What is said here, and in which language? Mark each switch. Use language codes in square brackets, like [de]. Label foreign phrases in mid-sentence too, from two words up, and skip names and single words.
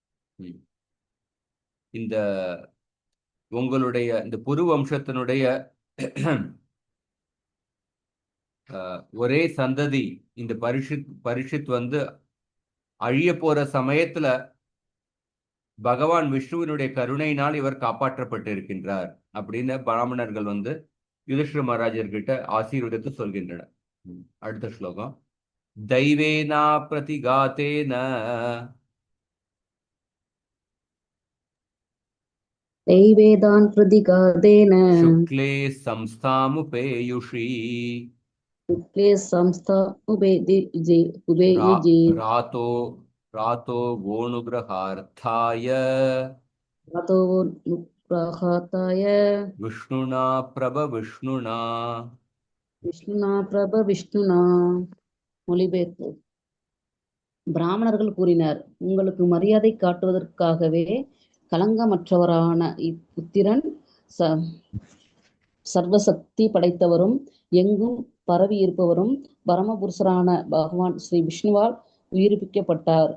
[ta] இந்த உங்களுடைய இந்த புரு வம்சத்தினுடைய ஒரே சந்ததி இந்த பரிஷித் அழிய போற சமயத்துல பகவான் விஷ்ணுவினுடைய கருணையினால் இவர் காப்பாற்றப்பட்டு இருக்கின்றார் அப்படின்னு பிராமணர்கள் யுதிஷ்டிர மகாராஜர்கிட்ட ஆசீர்வதித்து சொல்கின்றனர். அடுத்த ஸ்லோகம். [sa] दैवेन प्रतिघातेन दैवेदान् प्रतिगादेन शुक्ले संस्थामुपेयुषी शुक्ले संस्था उभययुजे रातो रातो वोनुग्रहार्थाय रातो नुग्रहार्थाय विष्णुना प्रभविष्णुना विष्णुना प्रभ विष्णुना. [ta] மொழிபெயர்ப்பு. பிராமணர்கள் கூறினர், உங்களுக்கு மரியாதை காட்டுவதற்காகவே களங்கமற்றவரான இப்புத்திரன் சர்வசக்தி படைத்தவரும் எங்கும் பரவி இருப்பவரும் பரமபுருஷரான பகவான் ஸ்ரீ விஷ்ணுவால் உயிர்ப்பிக்கப்பட்டார்.